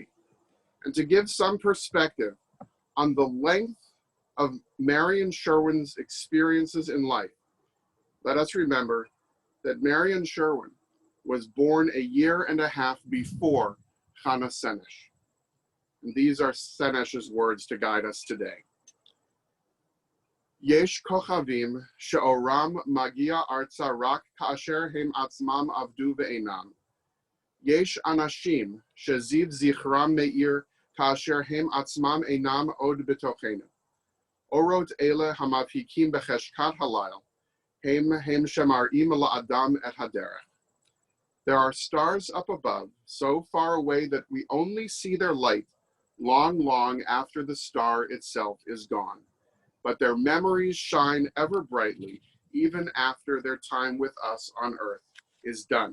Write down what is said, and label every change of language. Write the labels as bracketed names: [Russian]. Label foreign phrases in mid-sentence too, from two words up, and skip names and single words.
[English] And to give some perspective on the length of Marion Sherwin's experiences in life, let us remember that Marion Sherwin was born a year and a half before Chana Senesh. And these are Senesh's words to guide us today. [Hebrew] יש כוכבים שאורם מגיע ארצה רק כאשר הם עצמם אבדו ואינם. יש אנשים שזיו זכרם מאיר כאשר הם עצמם אינם עוד בתוכנו. אורות אלה המבהיקים בחשכת הליל. הם שמראים לאדם את הדרך. [English] There are stars up above, so far away that we only see their light long, long after the star itself is gone. But their memories shine ever brightly, even after their time with us on earth is done.